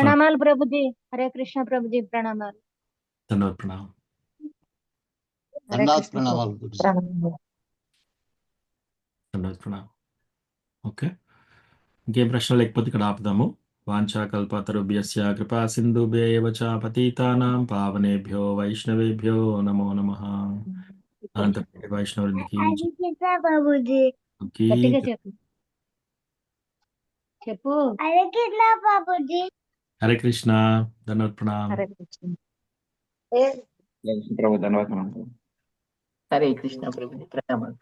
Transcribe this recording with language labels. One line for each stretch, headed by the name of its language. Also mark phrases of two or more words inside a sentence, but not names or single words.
Telugu: ప్రణామాలు ప్రభుజీ. హరే కృష్ణ ప్రభుజీ, ప్రణామాలు. ధన్యవాద ప్రణామం. హరే ధన్యవాద కృష్ణ ప్రణామాలు ప్రభు. గురుజీ. ధన్యవాద ప్రణామం. ఓకే, ఇంకేం ప్రశ్న లేకపోతే ఇక్కడ ఆపుదాము.
Sanskrit: వాంఛా కల్పతరుభ్యస్య కృపా సింధుభ్యేవ చ పతితానాం పావనేభ్యో వైష్ణవేభ్యో నమో నమః.
Telugu: అనంత వైష్ణవుడికి బాబుజీ గట్టిగా చెప్పు చెప్పు. బాబుజీ హరే కృష్ణ. ధన్యవాద ప్రణామం. హరే కృష్ణ. ప్రభు ధన్యవాదాలు. హరే కృష్ణ ప్రభు ప్రణామాలు.